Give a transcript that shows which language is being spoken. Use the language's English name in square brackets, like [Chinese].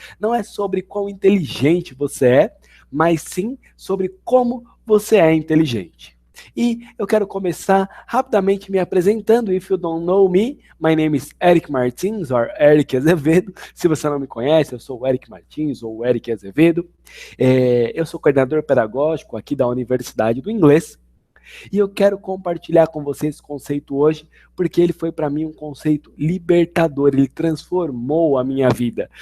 [Portuguese] Não é sobre quão inteligente você é, mas sim sobre como você é inteligente. E eu quero começar rapidamente me apresentando. [English] If you don't know me, my name is Eric Martins, or Eric Azevedo. [Portuguese] Se você não me conhece, eu sou o Eric Martins, ou Eric Azevedo. Eu sou coordenador pedagógico aqui da Universidade do Inglês. E eu quero compartilhar com vocês esse conceito hoje, porque ele foi para mim um conceito libertador, ele transformou a minha vida.